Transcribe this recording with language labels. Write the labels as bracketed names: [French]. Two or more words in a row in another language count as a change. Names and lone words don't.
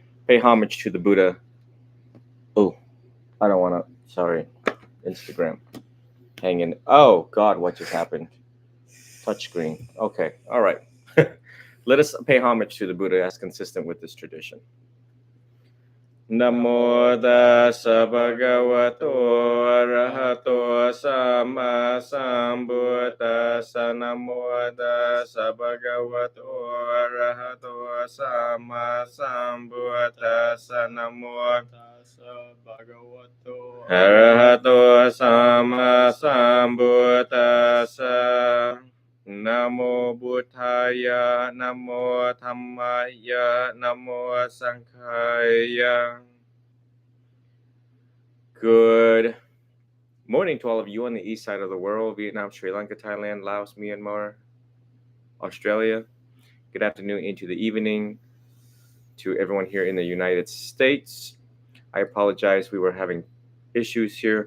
[English] pay homage to the Buddha. Oh, I don't want to. Sorry, Instagram hanging. Oh God, what just happened? Touchscreen. Okay, all right. Let us pay homage to the Buddha as consistent with this tradition. [Pali] Namo tassa bhagavato arahato sama sambuddhassa. Namo tassa bhagavato arahato sama sambuddhassa. Namo tassa bhagavato arahato sama sambuddhassa. Namo Buddhaya, Namo Dhammaya, Namo Sanghaya. [English] Good morning to all of you on the east side of the world: Vietnam, Sri Lanka, Thailand, Laos, Myanmar, Australia. Good afternoon into the evening to everyone here in the United States. I apologize, we were having issues here.